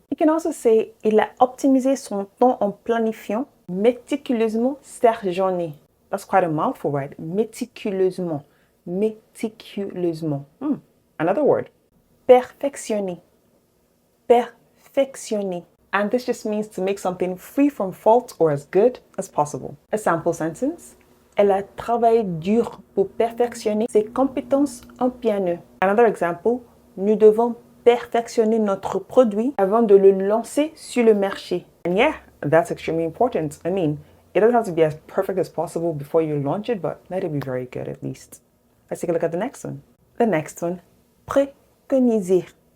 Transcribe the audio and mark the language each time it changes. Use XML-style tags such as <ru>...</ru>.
<en>You can also say,</en> <fr>il a optimisé son temps en planifiant méticuleusement sa journée.</fr> <en>That's quite a mouthful, right?</en> <fr>Méticuleusement. Méticuleusement.</fr> <en>Another word.</en> <fr>Perfectionner. Perfectionner.</fr> <en>And this just means to make something free from fault or as good as possible. A sample sentence.</en> <fr>Elle a travaillé dur pour perfectionner ses compétences en piano.</fr> <en>Another example.</en> <fr>Nous devons perfectionner notre produit avant de le lancer sur le marché.</fr> <en>And yeah, that's extremely important. I mean, it doesn't have to be as perfect as possible before you launch it, but let it be very good at least. Let's take a look at the next one. The next one, préconiser.</en>